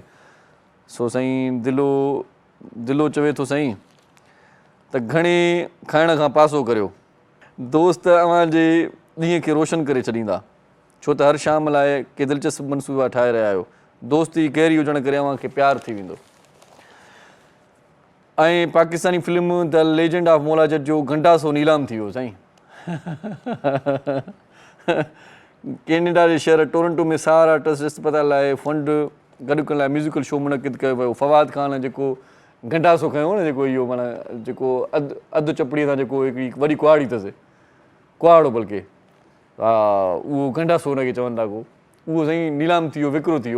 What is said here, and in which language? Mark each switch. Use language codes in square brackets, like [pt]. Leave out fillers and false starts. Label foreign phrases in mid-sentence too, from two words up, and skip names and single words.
[sd] सो साईं दिलो चवे थो साईं त घणे खाइण खां पासो करियो। दोस्त अव्हांजे ॾींहं खे रोशन करे छॾींदा, छो त हर शाम लाइ के दिलचस्प मनसूबा ठाहे रहिया आहियो। दोस्ती गहरी हुजण करे अव्हांखे प्यारु थी वेंदो। ऐं पाकिस्तानी फिल्म द लेजेंड ऑफ मौला जट जो घंटासो नीलाम थी वियो साईं। कैनेडा जे शहर टोरंटो में सहारा ट्रस्ट अस्पताल लाइ फंड गॾु करण लाइ म्यूज़िकल शो मुनक़िद कयो वियो। फवाद ख़ान जेको घंटासो खयो न, जेको इहो माना जेको अधु चपड़ीअ सां जेको हिकिड़ी वॾी कुहाड़ी अथसि, कुहाड़ो बल्कि, हा उहो घंटासो हुनखे चवनि था को, उहो साईं नीलाम थी वियो, विकिरो थी वियो।